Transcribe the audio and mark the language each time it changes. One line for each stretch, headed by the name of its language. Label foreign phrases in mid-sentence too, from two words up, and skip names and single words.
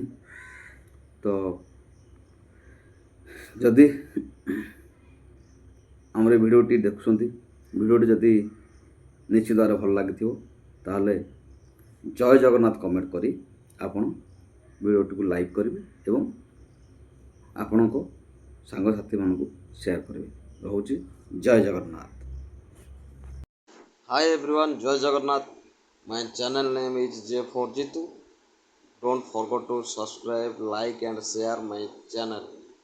Odia: ତ ଯଦି ଆମର ଏ ଭିଡ଼ିଓଟି ଦେଖୁଛନ୍ତି, ଭିଡ଼ିଓଟି ଯଦି ନିଶ୍ଚିତ ଭାବରେ ଭଲ ଲାଗିଥିବ ତାହେଲେ ଜୟ ଜଗନ୍ନାଥ କମେଣ୍ଟ କରି ଆପଣ ଭିଡ଼ିଓଟିକୁ ଲାଇକ୍ କରିବେ ଏବଂ ଆପଣଙ୍କ ସାଙ୍ଗସାଥିମାନଙ୍କୁ ସେୟାର କରିବେ। ରହୁଛି, ଜୟ ଜଗନ୍ନାଥ।
English: Hi everyone, Jai Jagannath. My channel name is J4Jitu. Don't forget to subscribe, like and share my channel.